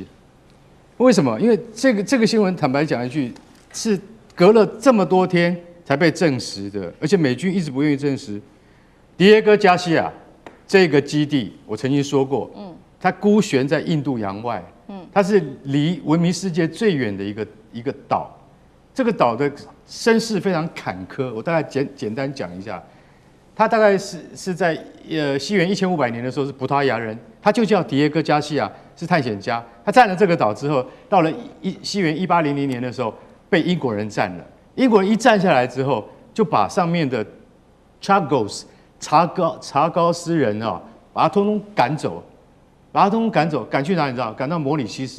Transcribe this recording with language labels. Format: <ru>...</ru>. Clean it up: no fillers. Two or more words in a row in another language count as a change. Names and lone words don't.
<zh>為什麼？因為這個新聞坦白講一句，是隔了這麼多天才被證實的，而且美軍一直不願意證實。迪耶戈加西亞這個基地，我曾經說過，它孤懸在印度洋外，它是離文明世界最遠的一個島。這個島的身世非常坎坷，我大概簡單講一下。他大概是在西元1500年的時候是葡萄牙人，他就叫迪耶戈加西亞，是探險家。他占了這個島之後，到了西元1800年的時候被英國人占了。英國人一占下來之後，就把上面的查高斯人啊，把他通通趕走，趕去哪裡？你知道？趕到摩里西斯。</zh>